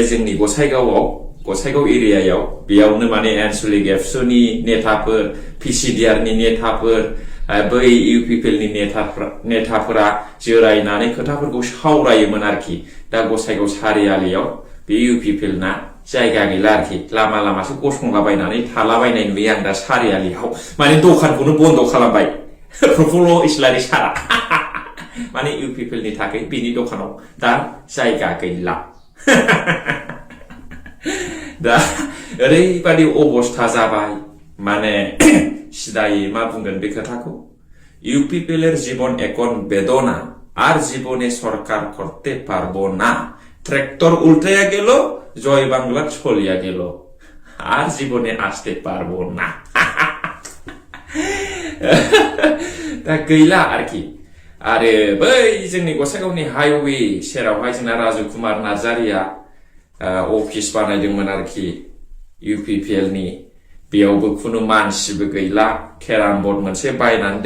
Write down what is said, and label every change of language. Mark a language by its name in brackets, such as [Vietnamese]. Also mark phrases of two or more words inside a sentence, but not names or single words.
[Bodo] जोंनि गसाइगाव एरियायाव बेयावनो माने आन्सलिक एबसुनि नेताफोर PCDR नि नेताफोर बै UPPL नि नेताफोरा जिरायनानै खोथाफोरखौ सावरायोमोन आरोखि दा गसाइगाव सारियालियाव बे UPPL ना जायगा गैला आरोखि लामासो गसंलाबायनानै थालाबायनाय नुयो आं दा सारियालियाव माने दखानखौनो बन्द खालामबाय प्रफुल्ल इस्लारि सारा माने UPPL नि थाखाय बिनि दखानाव दा जायगा गैला दा ओरैबादि अबस्था जाबाय माने सिदायै मा बुंगोन बे खोथाखौ UPPL [Bangla] এর জীবন একন বেদনা আর জীবনে সরকার করতে পারবো না ট্রাক্টর উল্টে গেল জয় বাংলা ছলিয়া গেল আর জীবনে আসতে পারবো না [Bodo] दा गैला आरोखि आरो बै जोंनि गसाइगावनि हाइवे सेरावहाय जोंना राजु कुमार नार्जारिया अफिस बानायदोंमोन आरोखि UPPL नि बेयावबो खुनु मानसिबो गैला केराम बर्ड मोनसे बायनानै